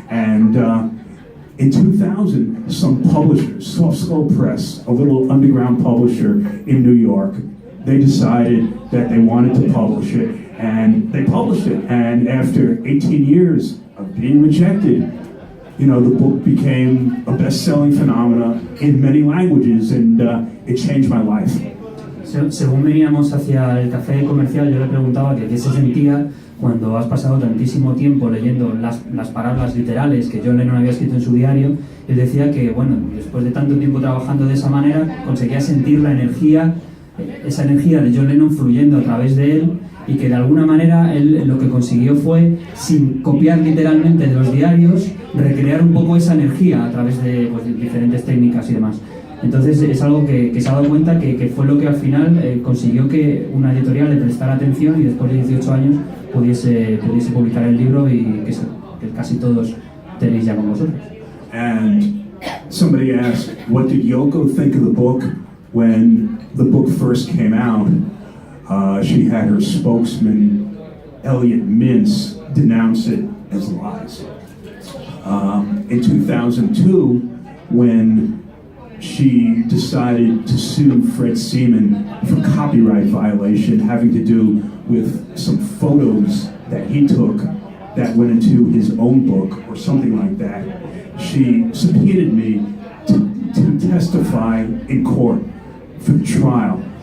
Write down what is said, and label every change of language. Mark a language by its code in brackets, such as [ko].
[en] And in 2000, some publishers, Soft Skull Press, a little underground publisher in New York, they decided that they wanted to publish it, and they published it. And after 18 years of being rejected, the book became a best-selling phenomenon in many languages, and it changed my life. [es] Según veníamos hacia el Café Comercial, yo le preguntaba que qué se sentía cuando has pasado tantísimo tiempo leyendo las palabras literales que John Lennon había escrito en su diario. Él decía que, después de tanto tiempo trabajando de esa manera, conseguía sentir la energía, esa energía de John Lennon fluyendo a través de él, y que de alguna manera él lo que consiguió fue, sin copiar literalmente de los diarios, recrear un poco esa energía a través de diferentes técnicas y demás. Entonces es algo que se ha dado cuenta que fue lo que al final consiguió que una editorial le prestara atención y después de 18 años pudiese publicar el libro, y que casi todos tenéis ya con vosotros. [en] And somebody asked, what did Yoko think of the book when the book first came out? She had her spokesman, Elliot Mintz, denounce it as lies. In 2002, when she decided to sue Fred Seaman for copyright violation having to do with some photos that he took that went into his own book or something like that, she subpoenaed me to testify in court for the trial.